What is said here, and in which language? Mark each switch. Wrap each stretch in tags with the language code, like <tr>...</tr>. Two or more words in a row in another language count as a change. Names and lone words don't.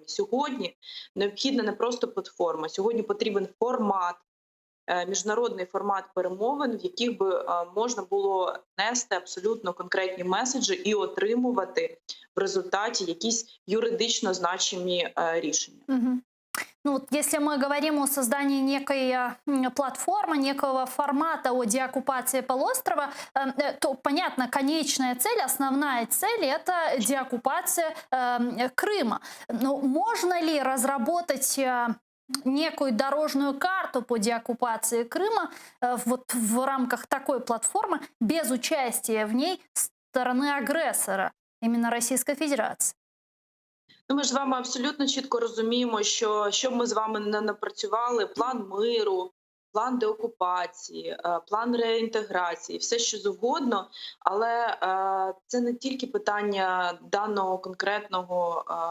<uk>Сьогодні необхідна не просто платформа, сьогодні потрібен формат, міжнародний формат перемовин, в яких би можна було нести абсолютно конкретні меседжі і отримувати в результаті якісь юридично значимі рішення. Мгм.</uk> <ru>Ну, вот если мы говорим о создании некой платформы, некого формата о деоккупации полуострова, то, понятно, конечная цель, основная цель – это деоккупация Крыма. Но можно ли разработать некую дорожную карту по деоккупации Крыма вот в рамках такой платформы без участия в ней стороны агрессора, именно Российской Федерации?</ru> <uk>Ну, ми ж з вами абсолютно чітко розуміємо, що щоб ми з вами не напрацювали план миру, план деокупації, план реінтеграції, все що завгодно, але це не тільки питання даного конкретного</uk>